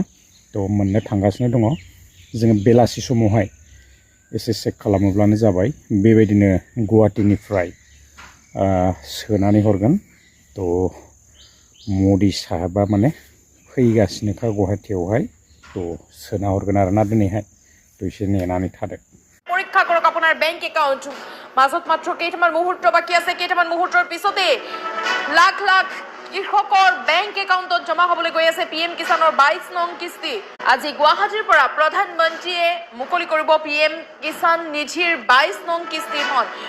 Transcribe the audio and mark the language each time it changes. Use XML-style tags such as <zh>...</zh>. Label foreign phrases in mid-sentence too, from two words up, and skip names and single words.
<brx>थ' मोननो थांगासिनो दङ, जोङो बेलासि समावहाय एसे चेक खालामोब्लानो जाबाय। बेबायदिनो गुवाहाटीनिफ्राय सोनानै हरगोन। थ' मदि साहाबा माने फैगासिनोखा गुवाहाटीयावहाय, थ' सोना हरगोन आरो ना दिनैहाय। थ' एसे नेनानै थादो।</brx> <as>পৰীক্ষা কৰক আপোনাৰ বেংক একাউণ্ট। মাজত মাত্ৰ কেইটামান মুহূৰ্ত বাকী আছে, কেইটামান মুহূৰ্তৰ পিছতে লাখ লাখ কৃষকৰ বেংক একাউণ্টত জমা হ'বলৈ গৈ আছে পিএম কিষাণৰ 22 নং কিস্তি। আজি গুৱাহাটীৰ পৰা প্ৰধানমন্ত্ৰীয়ে মুকলি কৰিব পিএম কিষাণ নিধিৰ 22 নং কিস্তিখন।</as>